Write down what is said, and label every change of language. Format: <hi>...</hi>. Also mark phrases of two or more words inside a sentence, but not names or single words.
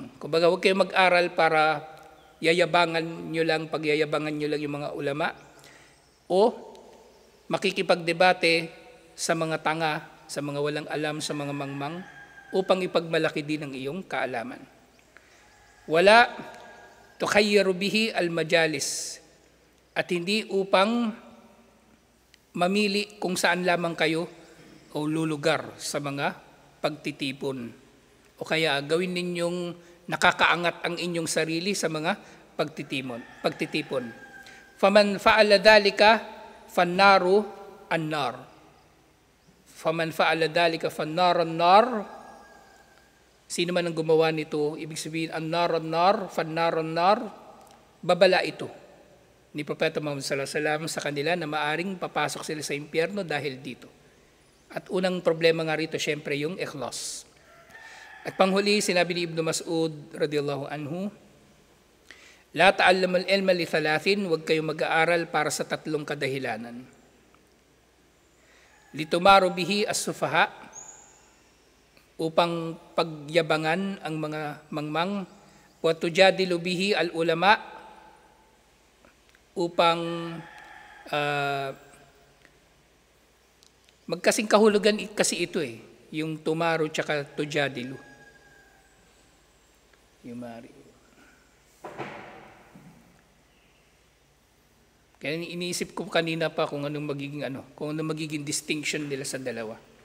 <tl>Kumbaga, huwag kayong mag-aral para pagyayabangan nyo lang yung mga ulama o makikipagdebate sa mga tanga, sa mga walang alam, sa mga mangmang upang ipagmalaki din ang iyong kaalaman.</tl> <ar>ولا تخيروا به المجالس</ar> <tl>at hindi upang mamili kung saan lamang kayo o lulugar sa mga pagtitipon. O kaya gawin ninyong nakakaangat ang inyong sarili sa mga pagtitipon.</tl> <ar>فمن فعل ذلك فالنار النار. فمن فعل ذلك فالنار النار.</ar> <tl>Sino man ang gumawa nito, ibig sabihin</tl> <ar>النار النار، فالنار النار,</ar> <tl>babala ito ni Propeta Muhammad</tl> <ar>صلى الله عليه وسلم</ar> <tl>sa kanila na maaring papasok sila sa impyerno dahil dito. At unang problema nga rito syempre yung ikhlas. At panghuli, sinabi ni Ibn Mas'ud</tl> <ar>رضي الله عنه, لا تعلم العلم لثلاث,</ar> <tl>huwag kayong mag-aaral para sa 3 kadahilanan.</tl> <ar>لتماروا به السفهاء,</ar> <tl>upang pagyabangan ang mga mangmang,</tl> <ar>وتجادلوا به العلماء,</ar> <tl>upang magkasing kahulugan kasi ito yung tumaru tsaka tujadilu. Yung mari. Kaya iniisip ko kanina pa kung anong magiging distinction nila sa dalawa.</tl>